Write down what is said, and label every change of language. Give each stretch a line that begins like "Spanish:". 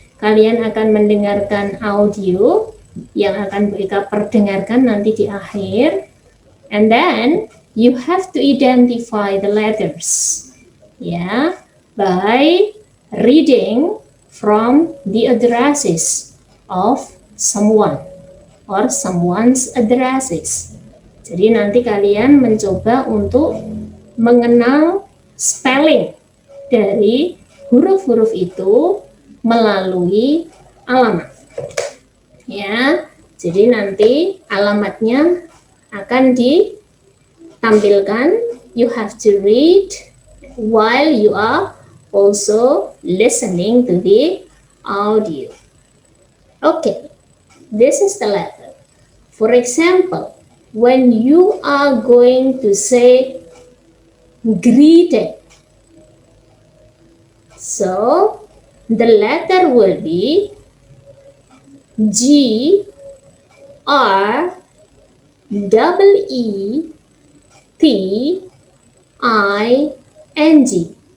Indonesian: Kalian akan mendengarkan audio yang akan Bu Ika perdengarkan nanti di akhir.
English: And then you have to identify the letters, yeah, by reading from the addresses of someone or someone's addresses.
Indonesian: Jadi nanti kalian mencoba untuk mengenal spelling dari huruf-huruf itu melalui alamat. Ya, jadi nanti alamatnya akan ditampilkan.
English: You have to read while you are also listening to the audio. Okay, this is the letter. For example, when you are going to say greeting, so the letter will be G, R, double E, T, I, N, G.